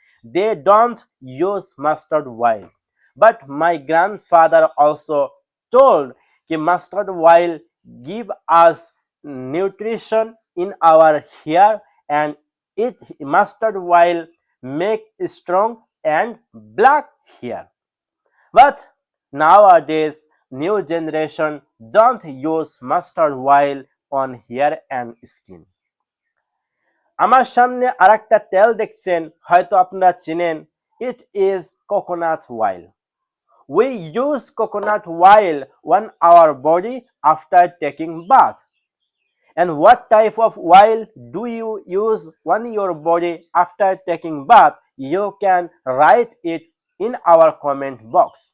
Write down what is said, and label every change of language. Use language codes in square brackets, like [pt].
[en] They don't use mustard oil. But my grandfather also told कि mustard oil give us nutrition in our hair, and it mustard oil make strong and black hair. But nowadays new generation don't use mustard oil on hair and skin. [bn] আমার সামনে আরেকটা তেল দেখছেন, হয়তো আপনারা চিনেন, [en] it is coconut oil. We use coconut oil on our body after taking bath. And what type of oil do you use on your body after taking bath? You can write it in our comment box.